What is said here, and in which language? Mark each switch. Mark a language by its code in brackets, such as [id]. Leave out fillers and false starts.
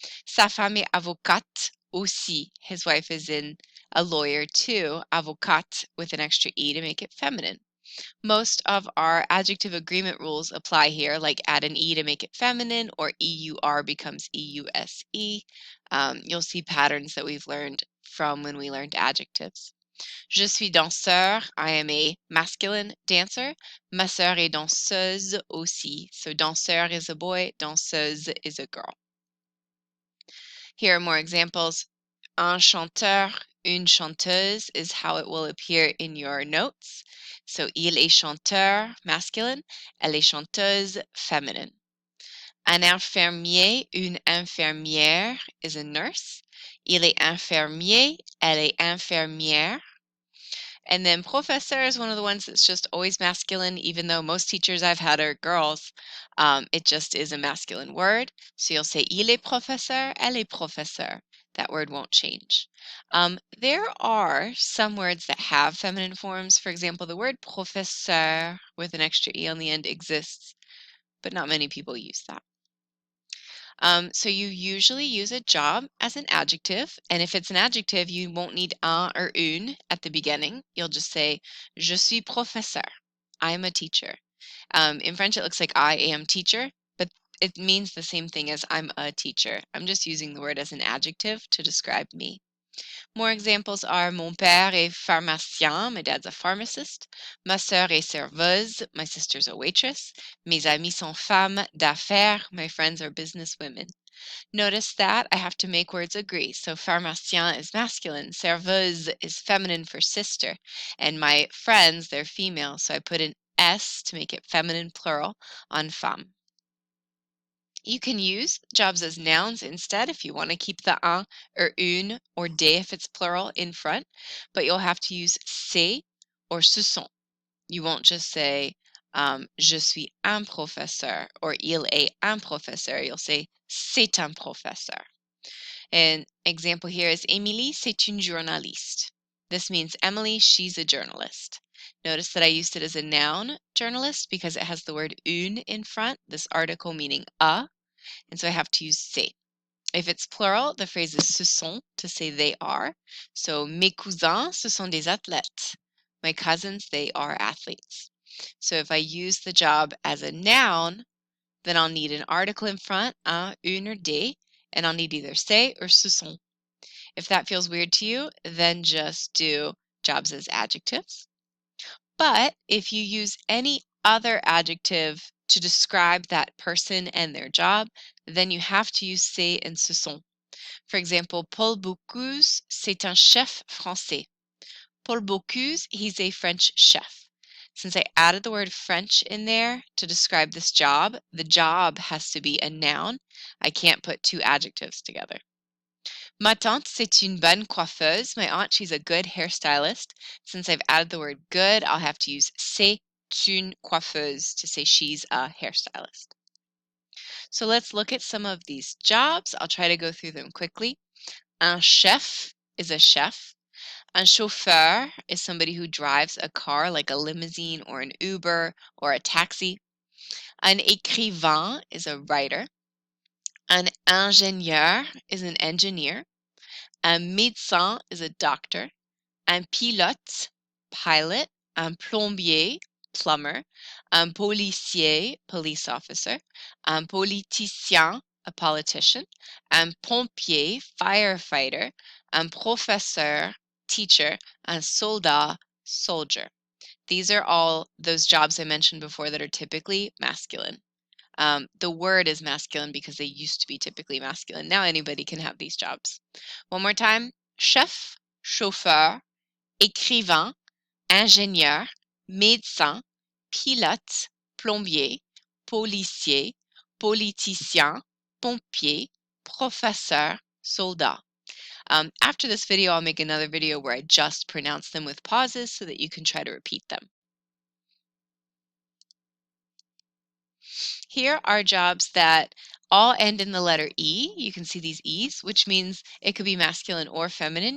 [fr] Sa femme est avocate aussi. [en] His wife is a lawyer too, avocate with an extra E to make it feminine. Most of our adjective agreement rules apply here, like add an E to make it feminine or EUR becomes EUSE. You'll see patterns that we've learned from when we learned adjectives. [fr] Je suis danseur. [en] I am a masculine dancer. [fr] Ma sœur est danseuse aussi. [en] So danseur is a boy, danseuse is a girl. Here are more examples. [fr] Un chanteur, une chanteuse [en] is how it will appear in your notes. [fr] So il est chanteur, masculine. Elle est chanteuse, feminine. Un infirmier, une infirmière [en] is a nurse. [fr] Il est infirmier, elle est infirmière. [en] And then professeur is one of the ones that's just always masculine, even though most teachers I've had are girls. It just is a masculine word. So you'll say [fr] il est professeur, elle est professeur. [en] That word won't change. There are some words that have feminine forms. For example, the word professeur with an extra E on the end exists, but not many people use that. So you usually use a job as an adjective, and if it's an adjective, you won't need un or une at the beginning. You'll just say, [fr] je suis professeur. [en] I'm a teacher. In French, it looks like I am teacher, but it means the same thing as I'm a teacher. I'm just using the word as an adjective to describe me. More examples are [fr] mon père est pharmacien, [en] my dad's a pharmacist. [fr] Ma sœur est serveuse, [en] my sister's a waitress. [fr] Mes amis sont femmes d'affaires, [en] my friends are business women. Notice that I have to make words agree. So pharmacien is masculine, serveuse is feminine for sister, and my friends, they're female, so I put an S to make it feminine plural on femme. You can use jobs as nouns instead if you want to keep the un or une or des if it's plural in front, but you'll have to use c'est or ce sont. You won't just say [fr] je suis un professeur [en] or [fr] il est un professeur. [en] You'll say [fr] c'est un professeur. [en] An example here is Émilie, [fr] c'est une journaliste. [en] This means Emily, she's a journalist. Notice that I used it as a noun, journalist, because it has the word une in front, this article meaning a, and so I have to use c'est. If it's plural, the phrase is ce sont to say they are. [fr] So mes cousins, ce sont des athlètes. [en] My cousins, they are athletes. So if I use the job as a noun, then I'll need an article in front, un, une, or des, and I'll need either c'est or ce sont. If that feels weird to you, then just do jobs as adjectives. But if you use any other adjective to describe that person and their job, then you have to use c'est and ce sont. For example, [fr] Paul Bocuse, c'est un chef français. [en] Paul Bocuse, he's a French chef. Since I added the word French in there to describe this job, the job has to be a noun. I can't put two adjectives together. [fr] Ma tante, c'est une bonne coiffeuse. [en] My aunt, she's a good hairstylist. Since I've added the word good, I'll have to use [fr] c'est une coiffeuse [en] to say she's a hairstylist. So let's look at some of these jobs. I'll try to go through them quickly. Un chef is a chef. Un chauffeur is somebody who drives a car like a limousine or an Uber or a taxi. Un écrivain is a writer. Un ingénieur is an engineer. Un médecin is a doctor. Un pilote, pilot. [fr] Un plombier, plumber. Un policier, police officer. Un politicien, a politician. Un pompier, firefighter. Un professeur, teacher. Un soldat, soldier. [en] These are all those jobs I mentioned before that are typically masculine. The word is masculine because they used to be typically masculine. Now anybody can have these jobs. One more time. [fr] Chef, chauffeur, écrivain, ingénieur, médecin, pilote, plombier, policier, politicien, pompier, professeur, soldat. [en] After this video, I'll make another video where I just pronounce them with pauses so that you can try to repeat them. Here are jobs that all end in the letter E. You can see these E's, which means it could be masculine or feminine.